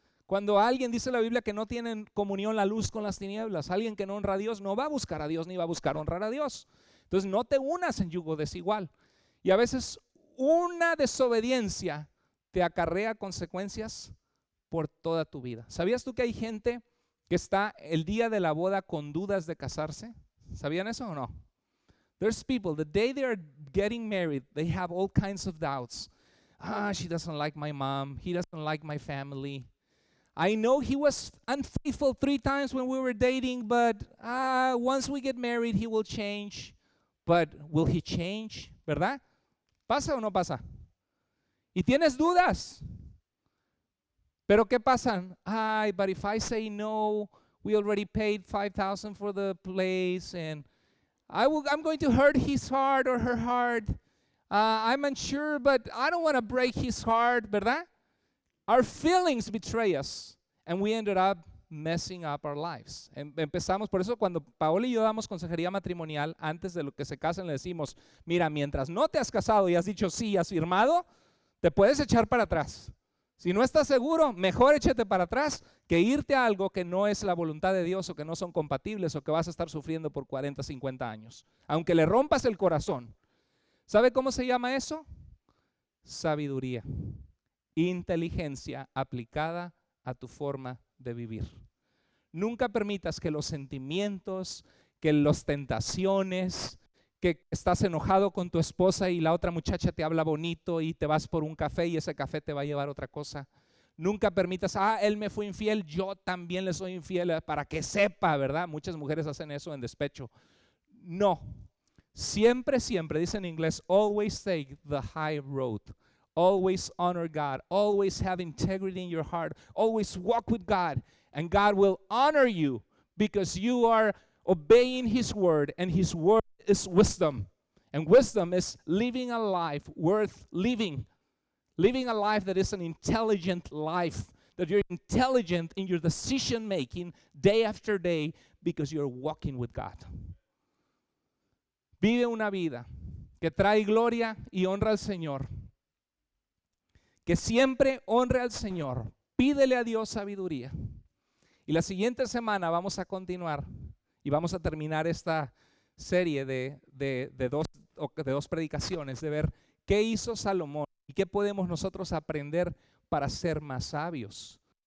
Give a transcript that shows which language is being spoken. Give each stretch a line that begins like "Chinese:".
Spanish: Cuando alguien dice la Biblia que no tienen comunión la luz con las tinieblas, alguien que no honra a Dios no va a buscar a Dios ni va a buscar honrar a Dios. Entonces no te unas en yugo desigual. Y a veces una desobediencia te acarrea consecuencias por toda tu vida. ¿Sabías tú que hay gente que está el día de la boda con dudas de casarse? ¿Sabían eso o no?
English: There's people, the day they are getting married, they have all kinds of doubts. She doesn't like my mom. He doesn't like my family. I know he was unfaithful 3 times when we were dating, but once we get married, he will change. But will he change?
Spanish: ¿Verdad? ¿Pasa o no pasa? Y tienes dudas. Pero ¿qué pasa?
English: But if I say no, we already paid $5,000 for the place, and I'm going to hurt his heart or her heart. I'm unsure, but I don't want to break his heart,
Spanish: ¿verdad?
English: Our feelings betray us, and we ended up messing up our lives.
Spanish: Empezamos, por eso cuando Paola y yo damos consejería matrimonial, antes de lo que se casen le decimos, mira, mientras no te has casado y has dicho sí, has firmado, te puedes echar para atrás. Si no estás seguro, mejor échate para atrás que irte a algo que no es la voluntad de Dios o que no son compatibles o que vas a estar sufriendo por 40, 50 años. Aunque le rompas el corazón. ¿Sabe cómo se llama eso? Sabiduría. Inteligencia aplicada a tu forma de vivir. Nunca permitas que los sentimientos, que las tentaciones, que estás enojado con tu esposa y la otra muchacha te habla bonito y te vas por un café y ese café te va a llevar a otra cosa. Nunca permitas, él me fue infiel, yo también le soy infiel, para que sepa, ¿verdad? Muchas mujeres hacen eso en despecho. No, siempre, dice en inglés,
English: always take the high road. Always honor God. Always have integrity in your heart. Always walk with God. And God will honor you because you are obeying His word, and His word is wisdom. And wisdom is living a life worth living. Living a life that is an intelligent life, that you're intelligent in your decision making day after day because you're walking with God.
Spanish: Vive una vida que trae gloria y honra al Señor. Que siempre honre al Señor. Pídele a Dios sabiduría. Y la siguiente semana vamos a continuar y vamos a terminar esta serie de dos predicaciones, de ver qué hizo Salomón y qué podemos nosotros aprender para ser más sabios.